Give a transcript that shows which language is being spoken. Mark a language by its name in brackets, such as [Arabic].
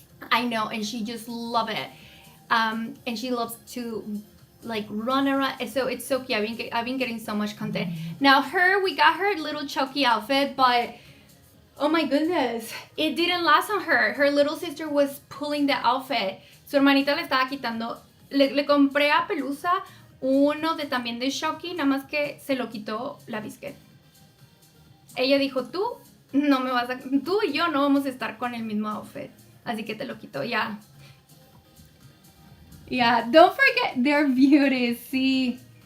[English] I know, and she just loves it. And she loves to like run around, so it's so cute. I've been getting so much content. Now we got her little Chucky outfit, but oh my goodness, it didn't last on her. Her little sister was pulling the outfit. [Spanish] Su hermanita le estaba quitando. Le compré a Pelusa uno también de Chucky, nada más que se lo quitó la Biscuit. Ella dijo, tú y yo no vamos a estar con el mismo outfit, así que te lo quito ya. [English] Yeah, don't forget their beauty, [Spanish] sí.